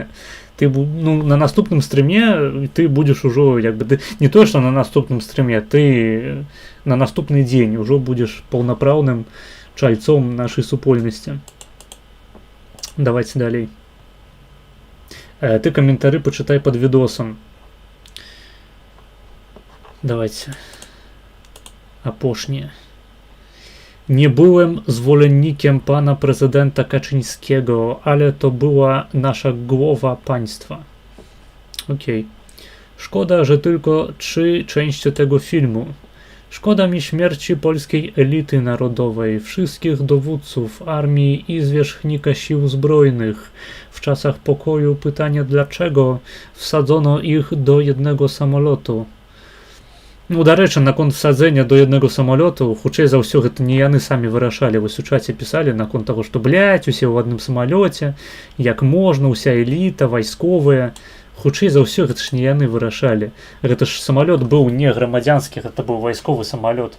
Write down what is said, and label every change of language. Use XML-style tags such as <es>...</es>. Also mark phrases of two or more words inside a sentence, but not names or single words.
<be>Ты, ну, на наступным стрыме ты будзеш ужо, як бы, не то, што на наступным стрыме, ты на наступны дзень ужо будзеш паўнапраўным чальцом нашай супольнасці. Давайте далей. Ты каментары пачытай пад відосам. Давайте. Апошнія.</be> <pl>Nie byłem zwolennikiem pana prezydenta Kaczyńskiego, ale to była nasza głowa państwa. Okej. Szkoda, że tylko 3 części tego filmu. Szkoda mi śmierci polskiej elity narodowej, wszystkich dowódców armii i zwierzchnika sił zbrojnych. W czasach pokoju pytanie, dlaczego wsadzono ich do jednego samolotu.</pl> <be>Ну, дарэчы, наконт садзення до аднаго самалёту, хутчэй за ўсё, гэта не яны самі вырашалі. Вось у чаце пісалі наконт таго, што, блядь, усе ў адным самалёце, як можна, уся эліта, вайсковыя. Хутчэй за ўсё, гэта ж не яны вырашалі. Гэта ж самалёт быў не грамадзянскі, гэта быў вайсковы самалёт.</be>